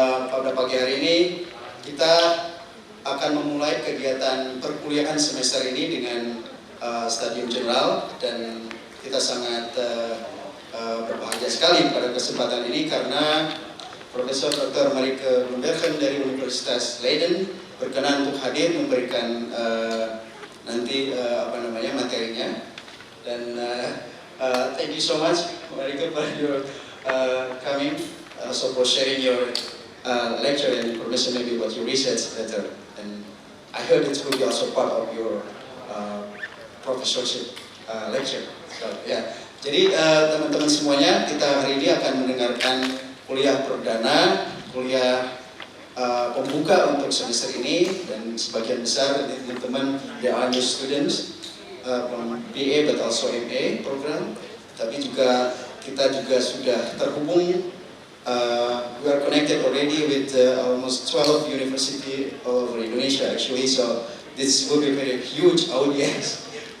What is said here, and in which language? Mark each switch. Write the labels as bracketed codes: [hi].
[id] Pada pagi hari ini kita akan memulai kegiatan perkuliahan semester ini dengan stadium general, dan kita sangat berbahagia sekali pada kesempatan ini karena Profesor Dr. Marike Bloembergen dari Universitas Leiden berkenan untuk hadir memberikan nanti materinya. [en] Dan thank you so much Marike for your coming, also for sharing your lecture and information maybe about your research better. And I heard it will be also part of your professorship lecture. So yeah. [id] Jadi teman-teman semuanya, kita hari ini akan mendengarkan kuliah perdana, kuliah pembuka untuk semester ini, dan sebagian besar teman-teman [en] they are new students from BA but also MA program. [id] Tapi juga kita juga sudah terhubung. [en] We are connected already with almost 12 university all over Indonesia actually, so this will be a very huge audience.